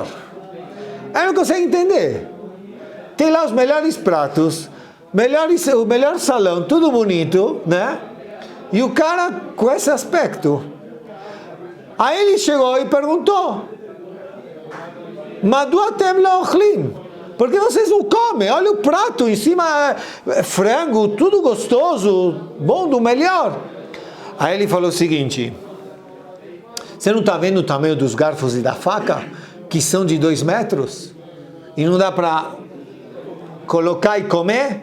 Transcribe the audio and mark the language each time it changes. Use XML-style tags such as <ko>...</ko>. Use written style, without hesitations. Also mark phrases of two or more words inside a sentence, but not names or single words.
<pt>Aí não consegue entender. Tem lá os melhores pratos, o melhor salão, tudo bonito, né? E o cara com esse aspecto. Aí ele chegou e perguntou:</pt> <he>מדוע אתם לא אוכלים?</he> <pt>Por que vocês não comem? Olha o prato, em cima é frango, tudo gostoso, bom, do melhor. Aí ele falou o seguinte: você não está vendo o tamanho dos garfos e da faca, que são de 2 metros? E não dá para colocar e comer?</pt>